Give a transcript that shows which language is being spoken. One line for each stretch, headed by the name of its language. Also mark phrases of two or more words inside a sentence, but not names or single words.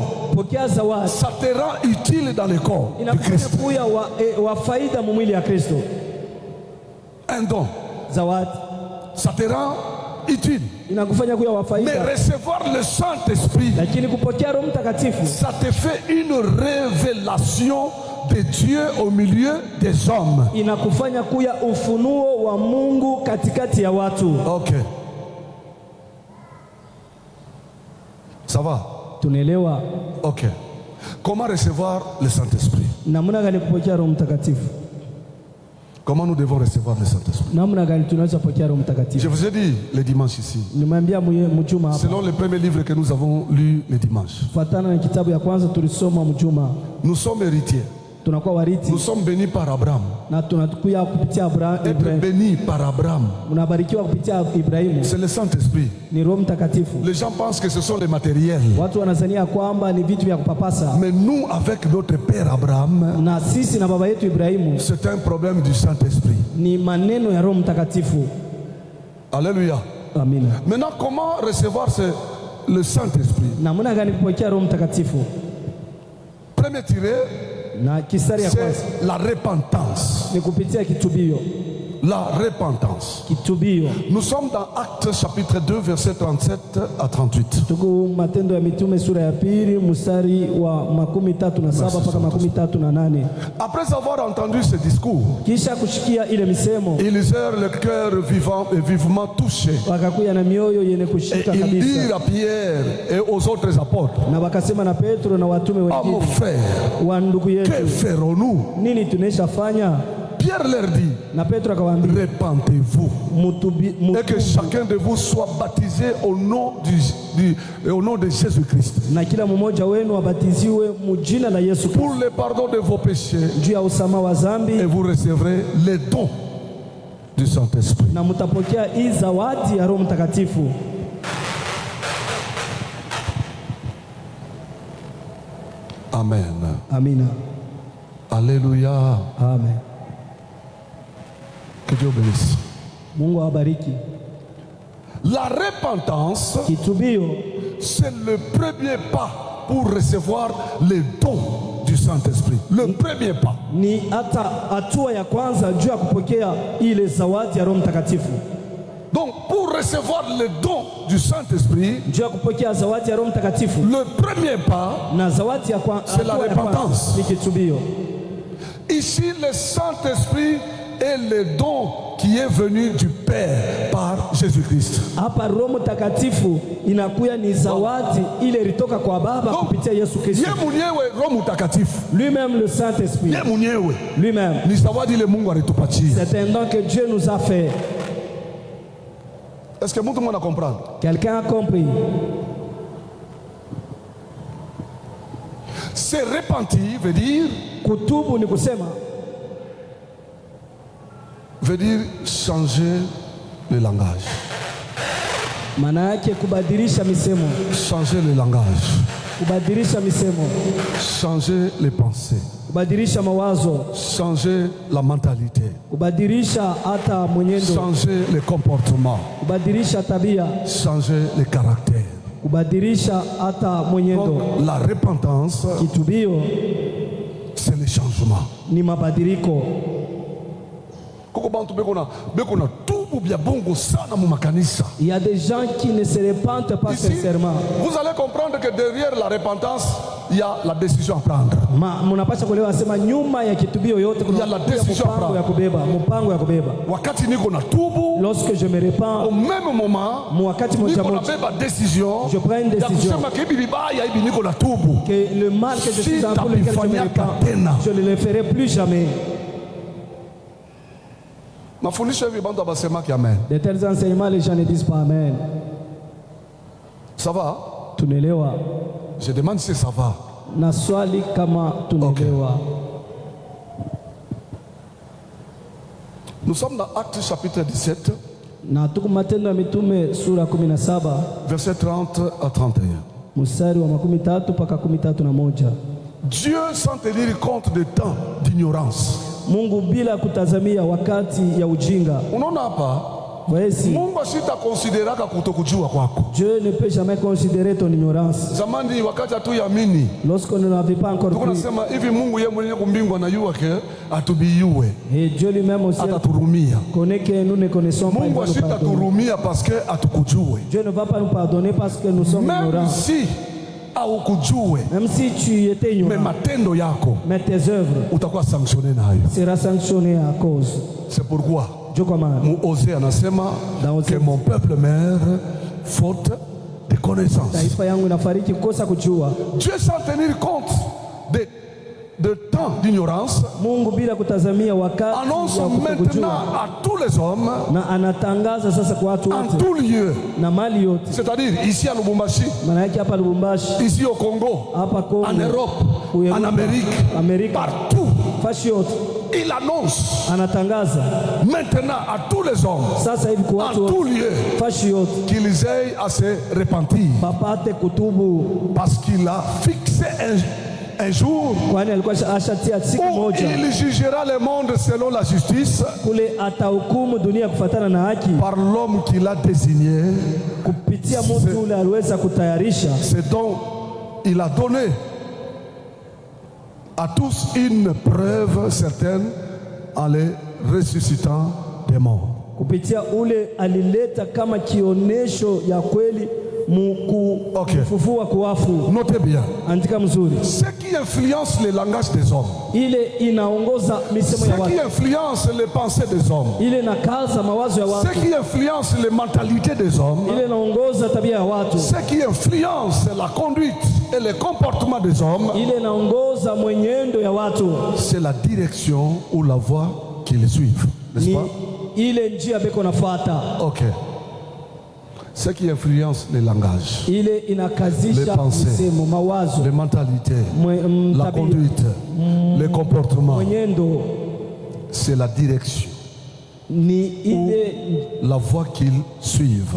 Swahili: pokea zawadi,
French: ça te rend utile dans le corps du Christ.
Swahili: Kuya wa faida mu mwili ya Kristo.
French: Un don,
Swahili: zawadi,
French: ça te rend utile.
Swahili: Inakufanya kuya wa faida.
French: Mais recevoir le Saint-Esprit,
Swahili: lakini kupokea Roho Mtakatifu,
French: ça te fait une révélation de Dieu au milieu des hommes.
Swahili: Inakufanya kuya ufunuo wa Mungu katikati ya watu.
French: OK. Ça va?
Swahili: Tunaelewa? OK.
French: Comment recevoir le Saint-Esprit?
Swahili: Namna gani kupokea Roho Mtakatifu?
French: Comment nous devons recevoir le Saint-Esprit?
Swahili: Namna gani tunaweza kupokea Roho Mtakatifu?
French: Je vous ai dit le dimanche ici.
Swahili: Nimwambia mjuma hapa.
French: Selon le premier livre que nous avons lu le dimanche.
Swahili: Fatana na kitabu ya kwanza tulisoma mjuma.
French: Nous sommes héritiers.
Swahili: Tunakuwa wariti.
French: Nous sommes bénis par Abraham.
Swahili: Na tunakuya kupitia Abraham.
French: Être bénis par Abraham.
Swahili: Unabarikiwa kupitia Ibrahimu.
French: C'est le Saint-Esprit.
Swahili: Ni Roho Mtakatifu.
French: Les gens pensent que ce sont les matériels.
Swahili: Watu wanazania kwamba ni vitu vya kupapasa.
French: Mais nous, avec notre père Abraham,
Swahili: na sisi na baba yetu Ibrahimu,
French: c'est un problème du Saint-Esprit.
Swahili: Ni maneno ya Roho Mtakatifu.
French: Alléluia.
Swahili: Amina.
French: Maintenant, comment recevoir le Saint-Esprit?
Swahili: Namna gani kupokea Roho Mtakatifu?
French: Premier tiré, c'est la repentance.
Swahili: Ni kupitia kitubio.
French: La repentance.
Swahili: Kitubio.
French: Nous sommes dans Actes chapitre 2 verset 37 à 38.
Swahili: Tuko Matendo ya Mitume sura ya pili mstari wa 37 mpaka 38.
French: Après avoir entendu ce discours,
Swahili: kisha kushikia ile misemo,
French: ils eurent le cœur vivement touché.
Swahili: Wakakuya na mioyo yenye kushika kabisa.
French: Ils dirent à Pierre et aux autres apôtres,
Swahili: na wakasema na Petro na watume wengine,
French: mon frère,
Swahili: wa ndugu yetu,
French: que ferons-nous?
Swahili: Nini tunashafanya?
French: Pierre leur dit, repentez-vous et que chacun de vous soit baptisé au nom de Jésus-Christ
Swahili: na kila mmoja wenu abatiziwe mjina la Yesu
French: pour le pardon de vos péchés,
Swahili: juu ya usamaha wa dhambi,
French: et vous recevrez les dons du Saint-Esprit.
Swahili: Na mtapokea hii zawadi ya Roho Mtakatifu. Amen. Amina.
French: Alléluia. Amen. Que Dieu bénisse.
Swahili: Mungu awabariki.
French: La repentance,
Swahili: kitubio,
French: c'est le premier pas pour recevoir les dons du Saint-Esprit. Le premier pas.
Swahili: Ni hatua ya kwanza juu ya kupokea ile zawadi ya Roho Mtakatifu.
French: Donc pour recevoir les dons du Saint-Esprit,
Swahili: juu ya kupokea zawadi ya Roho Mtakatifu,
French: le premier pas,
Swahili: na zawadi ya kwanza,
French: c'est la repentance.
Swahili: Ni kitubio.
French: Ici, le Saint-Esprit est le don qui est venu du Père par Jésus-Christ.
Swahili: Hapa Roho Mtakatifu inakuya ni zawadi ile ilitoka kwa Baba kupitia Yesu Kristo. Yeye mwenyewe Roho Mtakatifu.
French: Lui-même le Saint-Esprit.
Swahili: Yeye mwenyewe.
French: Lui-même.
Swahili: Ni zawadi ile Mungu alitupatia.
French: C'est un don que Dieu nous a fait. Est-ce que
Swahili: mtu mwana
French: comprendre? Quelqu'un a compris? Se repentir veut dire,
Swahili: kutubu ni kusema,
French: veut dire changer le langage.
Swahili: Maana yake kubadilisha misemo.
French: Changer le langage.
Swahili: kubadilisha misemo,
French: changer les pensées,
Swahili: kubadilisha mawazo,
French: changer la mentalité,
Swahili: kubadilisha hata mwenendo,
French: changer les comportements,
Swahili: kubadilisha tabia,
French: changer les caractères.
Swahili: kubadilisha hata mwenendo.
French: Donc la repentance,
Swahili: Kitubio
French: c'est le changement.
Swahili: ni mabadiliko. Koko bantu beko na tubu bya bongo sana mu makanisa.
French: Il y a des gens qui ne se repentent pas Ici, sincèrement. vous allez comprendre que derrière la repentance, il y a la décision à prendre.
Swahili: Mnapaswa kuelewa sema nyuma ya kitubio yote kuna
French: Il y a la décision à
Swahili: mpango ya
French: prendre.
Swahili: kubeba, mpango ya kubeba. Wakati niko na tubu,
French: Lorsque je me au repens, même moment,
Swahili: wakati moja niko na moja, beba décision.
French: je prends une
Swahili: Ya
French: décision
Swahili: kusema ke hivi vibaya hivi niko na tubu.
French: que le mal que je suis en pour lequel je me repens, je ne le ferai plus jamais.
Swahili: Mafundisho hivi bantu abasema ki amen.
French: De tels enseignements, les gens ne disent pas Amen. Ça va?
Swahili: Tunaelewa
French: Je demande si ça va.
Swahili: na swali kama tunaelewa.
French: Nous sommes dans Actes chapitre 17,
Swahili: Na tuko Matendo ya Mitume sura 17
French: verset 30 à 31.
Swahili: mstari wa 13 mpaka 31.
French: Dieu, sans tenir compte des temps d'ignorance.
Swahili: Mungu bila kutazamia wakati ya ujinga. Unaona hapa,
French: Voici,
Swahili: Mungu asitakonsideraka kutokujua kwako.
French: Dieu ne peut jamais considérer ton ignorance.
Swahili: Zamani wakati hatuamini,
French: Lorsqu'on ne l'avait pas encore
Swahili: tuko
French: cru,
Swahili: nasema hivi, Mungu yeye mwenyewe kumbingu anajua ke atubiyue,
French: et Dieu lui-même aussi
Swahili: ataturumia.
French: connaît que nous ne connaissons pas. Il
Swahili: Mungu
French: va nous pardonner.
Swahili: asitaturumia
French: parce que
Swahili: atukujue.
French: Dieu ne va pas nous pardonner parce que nous sommes Même ignorants.
Swahili: si haukujue,
French: Même si tu étais mais ignorant,
Swahili: matendo yako
French: mais tes œuvres
Swahili: utakuwa sanctionné nayo.
French: seront sanctionnées à cause. C'est pourquoi Dieu commande.
Swahili: Osée anasema
French: Dans Osée. que mon peuple meurt faute de connaissance.
Swahili: Taifa yangu inafariki kosa kujua.
French: Dieu, sans tenir compte de temps d'ignorance,
Swahili: Mungu bila kutazamia wakati
French: annonce
Swahili: wa
French: maintenant
Swahili: kutokujua,
French: à tous les hommes,
Swahili: na anatangaza sasa kwa watu
French: en
Swahili: wote
French: tout lieu,
Swahili: na mali yote.
French: c'est-à-dire ici à Lubumbashi,
Swahili: Maana yake hapa Lubumbashi,
French: ici au Congo,
Swahili: hapa Kongo,
French: en Europe,
Swahili: Uyerupa,
French: en Amérique,
Swahili: Amerika,
French: partout,
Swahili: fashi yote
French: il annonce
Swahili: anatangaza
French: maintenant à tous les hommes,
Swahili: sasa hivi kwa
French: en
Swahili: watu
French: tout
Swahili: wote,
French: lieu,
Swahili: fashi yote
French: qu'ils aient à se repentir,
Swahili: papate kutubu,
French: parce qu'il a fixé un jour
Swahili: kwani alikuwa ashatia siku
French: où
Swahili: moja
French: il jugera le monde selon la justice
Swahili: kule atahukumu dunia kufatana na haki
French: par l'homme qu'il a désigné.
Swahili: kupitia mtu ule aliweza kutayarisha.
French: C'est donc il a donné à tous une preuve certaine en les ressuscitant des morts.
Swahili: Kupitia ule alileta kama kionesho ya kweli mufufua kuwafu.
French: Notez bien.
Swahili: Andika mzuri.
French: Ce qui influence le langage des hommes,
Swahili: Ile inaongoza misemo
French: ce
Swahili: ya
French: qui
Swahili: watu,
French: influence les pensées des hommes,
Swahili: ile inakaza mawazo ya
French: ce
Swahili: watu,
French: qui influence les mentalités des hommes,
Swahili: ile inaongoza tabia ya watu,
French: ce qui influence la conduite et le comportement des hommes,
Swahili: ile inaongoza mwenendo ya watu,
French: c'est la direction ou la voie qu'ils suivent, n'est-ce
Swahili: ni
French: pas?
Swahili: ile njia beko nafuata. Ok.
French: Ce qui influence les langages,
Swahili: Ile
French: les
Swahili: inakazisha
French: pensées,
Swahili: misemo, mawazo,
French: les mentalités, la
Swahili: tabia,
French: conduite, les comportements,
Swahili: mwenendo,
French: c'est la direction,
Swahili: ni ile
French: la voie qu'ils suivent.